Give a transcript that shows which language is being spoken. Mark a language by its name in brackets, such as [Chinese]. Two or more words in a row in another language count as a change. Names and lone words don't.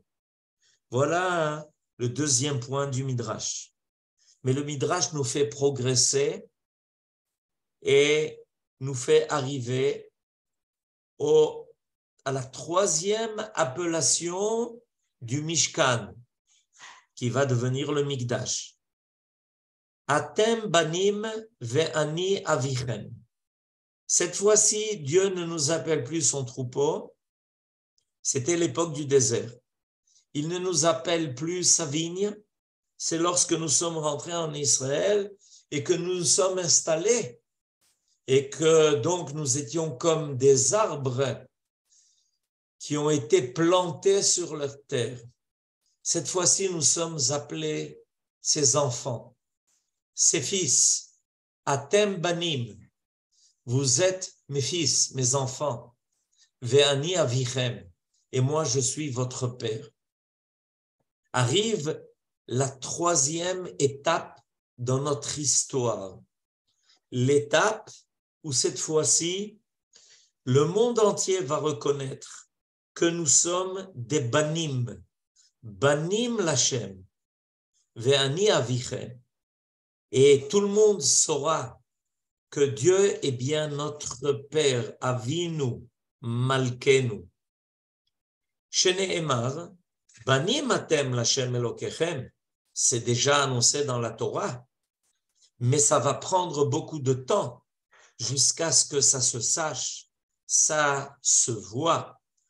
[French] Voilà le deuxième point du Midrash. Mais le Midrash nous fait progresser et nous fait arriver à la troisième appellation du Mishkan, qui va devenir le Mikdash. [Hebrew] אתם בנים ואני אביכם. [French] Cette fois-ci, Dieu ne nous appelle plus son troupeau. C'était l'époque du désert. Il ne nous appelle plus sa vigne. C'est lorsque nous sommes rentrés en Israël et que nous nous sommes installés et que donc nous étions comme des arbres qui ont été plantés sur leur terre. Cette fois-ci, nous sommes appelés ses enfants, ses fils. [Hebrew] אתם בנים. [French] Vous êtes mes fils, mes enfants. [Hebrew] ואני אביכם. [French] Et moi, je suis votre père. Arrive la troisième étape dans notre histoire. L'étape où cette fois-ci, le monde entier va reconnaître que nous sommes des banim. [Hebrew] בנים לה'. ואני אביכם. [French] Et tout le monde saura que Dieu est bien notre Père, [Hebrew] אבינו, מלכנו. שנאמר, בנים אתם לה' אלוקיכם, [French] c'est déjà annoncé dans la Torah, mais ça va prendre beaucoup de temps jusqu'à ce que ça se sache, ça se voit.